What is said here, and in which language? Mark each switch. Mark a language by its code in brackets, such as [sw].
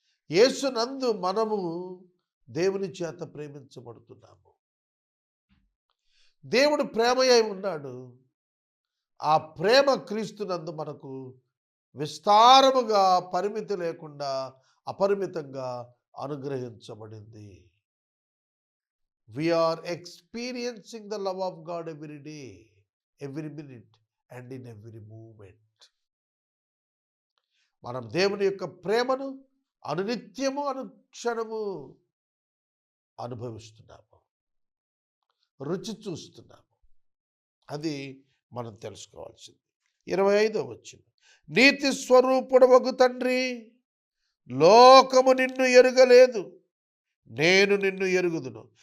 [te] యేసునందు మనము దేవుని చేత ప్రేమించబడుతున్నాము. దేవుడు ప్రేమయ్య ఉన్నాడు. ఆ ప్రేమ క్రీస్తునందు మనకు విస్తారముగా పరిమితి లేకుండా అపరిమితంగా అనుగ్రహించబడింది. [en] We are experiencing the love of God every day, every minute and in every moment. [te] మనం దేవుని యొక్క ప్రేమను అనునిత్యము అనుక్షణము అనుభవిస్తున్నాము, రుచి చూస్తున్నాము. అది మనం తెలుసుకోవాల్సింది. 25వ వచనం, నీతి స్వరూపుడవగు తండ్రి, లోకము నిన్ను ఎరుగలేదు, నేను నిన్ను ఎరుగుదును.